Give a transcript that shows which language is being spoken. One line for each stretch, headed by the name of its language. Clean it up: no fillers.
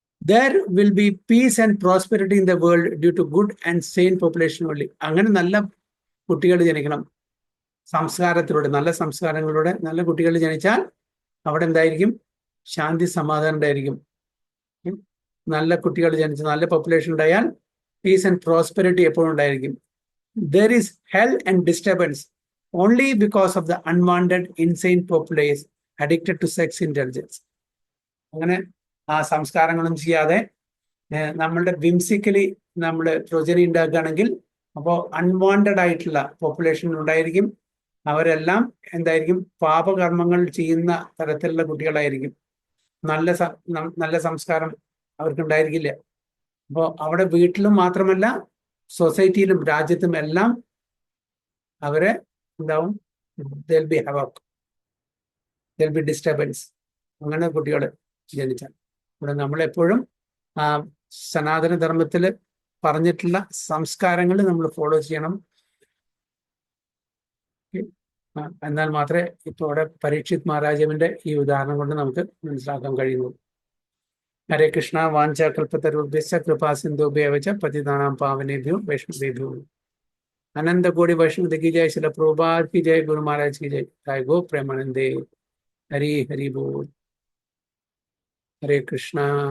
English: There will be peace and prosperity in the world due to good and sane population only.
Malayalam: അങ്ങനെ നല്ല കുട്ടികൾ ജനിക്കണം. സംസ്കാരത്തിലൂടെ, നല്ല സംസ്കാരങ്ങളിലൂടെ നല്ല കുട്ടികൾ ജനിച്ചാൽ അവിടെ എന്തായിരിക്കും? ശാന്തി സമാധാനം ഉണ്ടായിരിക്കും. നല്ല കുട്ടികൾ ജനിച്ച് നല്ല പോപ്പുലേഷൻ ഉണ്ടായാൽ പീസ് ആൻഡ് പ്രോസ്പെരിറ്റി എപ്പോഴും ഉണ്ടായിരിക്കും.
English: There is hell and disturbance only because of the unwanted insane populace addicted to sex indulgence.
Malayalam: അങ്ങനെ ആ സംസ്കാരങ്ങളും ചെയ്യാതെ നമ്മളുടെ വിംസിക്കലി നമ്മൾ പ്രൊജനി ഉണ്ടാക്കുകയാണെങ്കിൽ അപ്പോൾ അൺവാണ്ടഡ് ആയിട്ടുള്ള പോപ്പുലേഷൻ ഉണ്ടായിരിക്കും. അവരെല്ലാം എന്തായിരിക്കും? പാപകർമ്മങ്ങൾ ചെയ്യുന്ന തരത്തിലുള്ള കുട്ടികളായിരിക്കും. നല്ല സംസ്കാരം അവർക്കുണ്ടായിരിക്കില്ല. അപ്പോൾ അവിടെ വീട്ടിലും മാത്രമല്ല സൊസൈറ്റിയിലും രാജ്യത്തും എല്ലാം അവരെ ഉണ്ടാവും.
English: there'll be havoc, there'll be disturbance.
Malayalam: അങ്ങനെ കുട്ടികൾ ജനിച്ചാൽ ഇവിടെ നമ്മളെപ്പോഴും സനാതന ധർമ്മത്തിൽ പറഞ്ഞിട്ടുള്ള സംസ്കാരങ്ങൾ നമ്മൾ ഫോളോ ചെയ്യണം. എന്നാൽ മാത്രമേ ഇപ്പോൾ ഇവിടെ പരീക്ഷിത് മഹാരാജാവിന്റെ ഈ ഉദാഹരണം കൊണ്ട് നമുക്ക് മനസ്സിലാക്കാൻ കഴിയുന്നു. ഹരേ കൃഷ്ണ.
Sanskrit: വാഞ്ച കൽപ്പതരുഭ്യശ്ച കൃപാ സിന്ധുഭ്യവച പതിതാനാം പാവനേഭ്യോ വൈഷ്ണവേഭ്യോ.
Hindi: अनंत कोटि वैष्णव की जय, श्रील प्रभुपाद की जय, गुरु महाराज की जय, जय गो प्रेमानंदे। हरि हरि बोल। हरे कृष्णा।